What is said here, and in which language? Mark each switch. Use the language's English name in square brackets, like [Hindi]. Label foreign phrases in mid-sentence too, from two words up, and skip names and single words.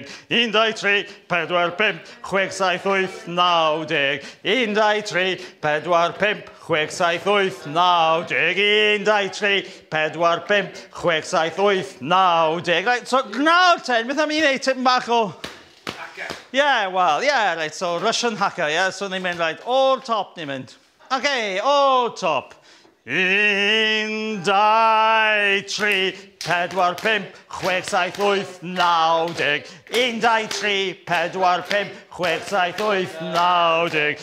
[English] 1, 2, 3, 4, 5, 6, 7, 8, 9, 10. 1, 2, 3, 4, 5, 6, 7, 8, 9, 10. 1, 2, 3, 4, 5, 6, 7, 8, 9, 10. Right, so [Welsh] nawr ten, beth am i'n neud tipyn bach o... [English] Yeah, well, yeah, right, so Russian hacker, yeah, so [Welsh] ni'n mynd, [English] right, [Welsh] o'r top ni'n mynd. [English] Okay, [Welsh] o'r top. [English] 1, 2, 3, 4, 5, 6, 7, 8, 9, 10. 1, 2, 3, 4, 5, 6, 7, 8, 9, 10.